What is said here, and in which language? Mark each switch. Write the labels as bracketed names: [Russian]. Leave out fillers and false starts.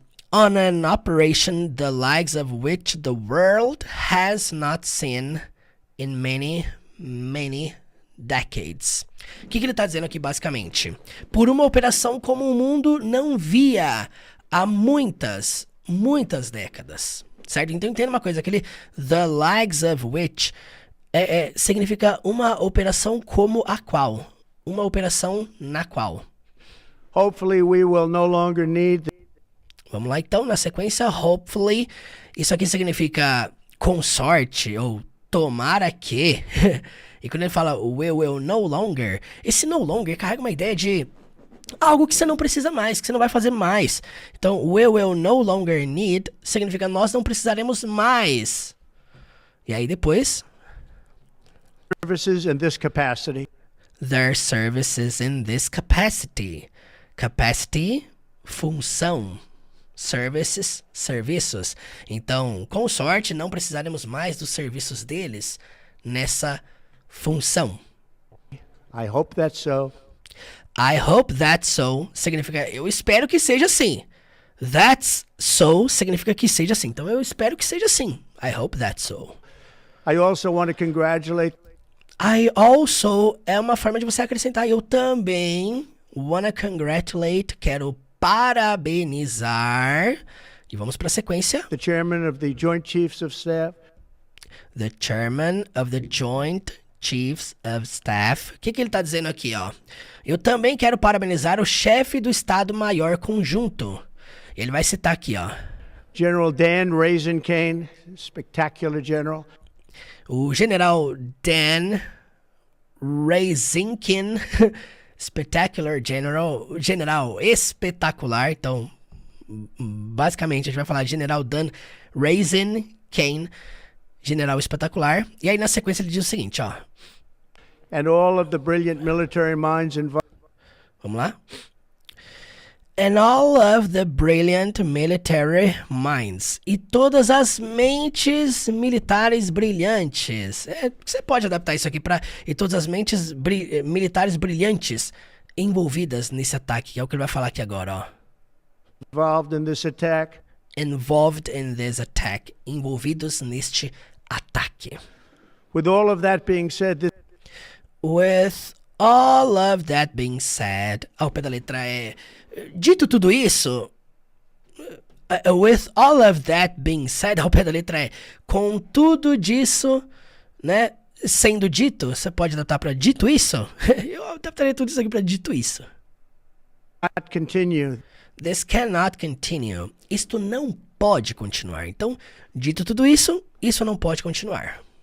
[English] On an operation the likes of which the world has not seen in many, many decades. [Portuguese] O que ele está dizendo aqui basicamente? Por uma operação como o mundo não via há muitas, muitas décadas. Certo? Então entenda uma coisa, aquele [English] the likes of which [Portuguese] significa uma operação como a qual. Uma operação na qual. [English] Hopefully we will no longer need. [Portuguese] Vamos lá então, na sequência, [English] hopefully. [Portuguese] Isso aqui significa com sorte ou tomara que. E quando ele fala [English] we will no longer, [Portuguese] esse no longer carrega uma ideia de algo que você não precisa mais, que você não vai fazer mais. Então, [English] we will no longer need [Portuguese] significa nós não precisaremos mais. E aí depois, [English] Services in this capacity. their services in this capacity. [Portuguese] Capacity, função. Services, serviços. Então, com sorte, não precisaremos mais dos serviços deles nessa função. [English] I hope that's so. I hope that's so [Portuguese] significa eu espero que seja assim. [English] That's so [Portuguese] significa que seja assim. Então eu espero que seja assim. [English] I hope that's so. I also want to congratulate. I also [Portuguese] é uma forma de você acrescentar. Eu também [English] wanna congratulate, [Portuguese] quero parabenizar. E vamos para a sequência. [English] The chairman of the Joint Chiefs of Staff. The chairman of the Joint Chiefs of Staff. [Portuguese] O que ele está dizendo aqui, ó? Eu também quero parabenizar o chefe do Estado-Maior Conjunto. Ele vai citar aqui, ó. [English] General Dan Raisin-Kane, spectacular general. [Portuguese] O general Dan Raisin-Kane, [English] spectacular general [Portuguese] espetacular. Então, basicamente, a gente vai falar general Dan Raisin-Kane, general espetacular. E aí, na sequência, ele diz o seguinte, ó. [English] And all of the brilliant military minds involved. [Portuguese] Vamos lá? [English] And all of the brilliant military minds. [Portuguese] E todas as mentes militares brilhantes. Você pode adaptar isso aqui para... E todas as mentes militares brilhantes envolvidas nesse ataque, que é o que ele vai falar aqui agora, ó. [English] Involved in this attack. Involved in this attack. [Portuguese] Envolvidos neste ataque. [English] With all of that being said, this With all of that being said... [Portuguese] Ao pé da letra é... Dito tudo isso... [English] with all of that being said... [Portuguese] Ao pé da letra é... Com tudo disso... Né? Sendo dito... Você pode adaptar para dito isso? Eu adaptaria tudo isso aqui para dito isso. [English] not continue. This cannot continue. [Portuguese] Isto não pode continuar. Então, dito tudo isso, isso não pode continuar.